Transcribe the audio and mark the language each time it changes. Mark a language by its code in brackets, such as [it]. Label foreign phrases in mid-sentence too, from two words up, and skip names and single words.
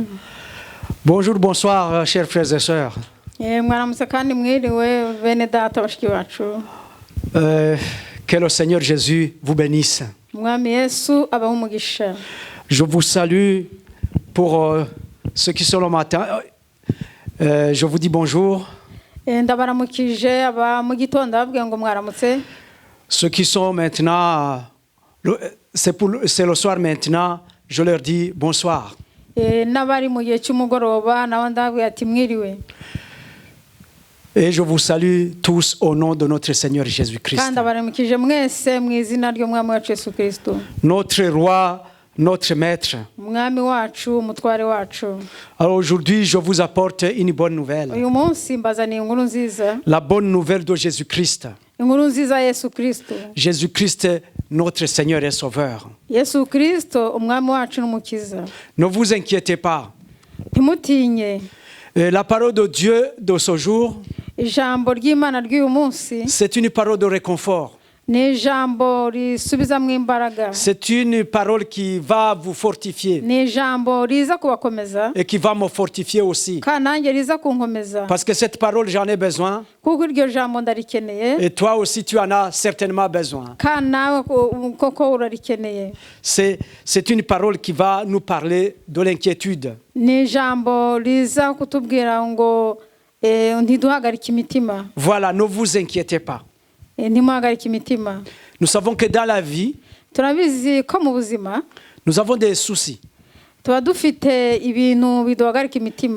[fr] Bonjour, bonsoir, chers frères et sœurs. [rw] Mwaramutse kandi mwiriwe bene data bashiki bacu. [fr] Que le Seigneur Jésus vous bénisse. [rw] Mwami Yesu abahe umugisha. [fr] Je vous salue pour ceux qui sont le matin. Je vous dis bonjour. [rw] Ndabaramukije aba mu gitondo ababwiye ngo mwaramutse. [fr] Ceux qui sont maintenant, c'est le soir maintenant, je leur dis bonsoir. [rw] N'abari mu gihe cy'umugoroba nabo ndababwiye ati mwiriwe. [fr] Et je vous salue tous au nom de notre Seigneur Jésus-Christ. [rw] Kandi abaramukije mwese mu izina ry'umwami wacu Yesu Kristo. [fr] Notre roi, notre maître. [rw] Umwami wacu, umutware wacu. [fr] Alors aujourd'hui, je vous apporte une bonne nouvelle. [rw] Uyu munsi mbazaniye inkuru nziza. [fr] La bonne nouvelle de Jésus-Christ. [rw] inkuru nziza ya Yesu Kristo. [fr] Jésus-Christ, notre Seigneur et Sauveur. [rw] Yesu Kristo umwami wacu n'umukiza. [fr] Ne vous inquiétez pas. [rw] Ntimutinye. [fr] La parole de Dieu de ce jour, [rw] Ijambo ry'Imana ry'uyu munsi [fr] c'est une parole de réconfort. [rw] ni ijambo risubizamo imbaraga. [fr] C'est une parole qui va vous fortifier [rw] Ni ijambo riza kubakomeza [fr] et qui va me fortifier aussi. [rw] kandi nanjye riza kunkomeza. [fr] Parce que cette parole, j'en ai besoin. [rw] Kuko iryo jambo ndarikeneye [fr] Et toi aussi, tu en as certainement besoin. [rw] kandi nawe koko urarikeneye. [fr] C'est une parole qui va nous parler de l'inquiétude. [rw] Ni ijambo riza kutubwira ngo ntiduhagarike imitima. [fr] Voilà, ne vous inquiétez pas. [rw] Ntimuhagarike imitima. [fr] Nous savons que dans la vie, [rw] Turabizi ko mu buzima [fr] nous avons des soucis. [rw] tuba dufite ibintu biduhagarika imitima.